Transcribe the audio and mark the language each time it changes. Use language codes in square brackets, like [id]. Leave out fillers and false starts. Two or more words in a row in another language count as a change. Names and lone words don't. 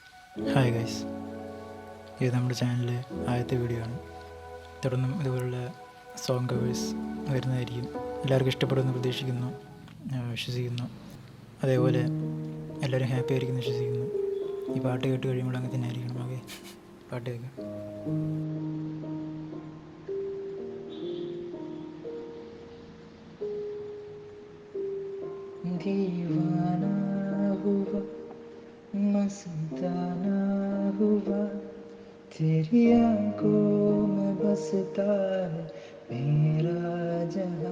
[en] hi guys, [ml] ഇത് നമ്മുടെ ചാനലിലെ ആദ്യത്തെ വീഡിയോ ആണ്. തുടർന്നും ഇതുപോലുള്ള [en] song covers [ml] വരുന്നതായിരിക്കും. എല്ലാവർക്കും ഇഷ്ടപ്പെടുമെന്ന് പ്രതീക്ഷിക്കുന്നു, വിശ്വസിക്കുന്നു. അതേപോലെ എല്ലാവരും ഹാപ്പി ആയിരിക്കുമെന്ന് വിശ്വസിക്കുന്നു. ഈ പാട്ട് കേട്ട് കഴിയുമ്പോൾ അങ്ങനെ തന്നെ ആയിരിക്കണം. ഓക്കെ, പാട്ട് കേൾക്കാം. [hi] दीवाना हुआ मस्ताना हुआ तेरी आंखों में बसता है मेरा जहां.